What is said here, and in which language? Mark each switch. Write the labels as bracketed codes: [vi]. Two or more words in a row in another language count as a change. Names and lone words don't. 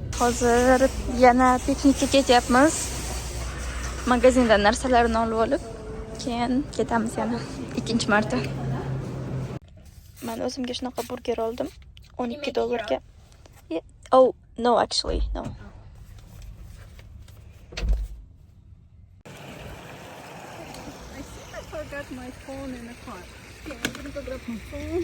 [uz] Hozir yana piknikka ketyapmiz. Magazindan narsalarni olib olib. keyin ketamiz yana ikkinchi marta. Men o'zimga shunaqa burger oldim. $12 ga. [en] Yeah. Oh, no actually, no. I think I forgot my phone in the car. Okay, I'm gonna go grab my phone.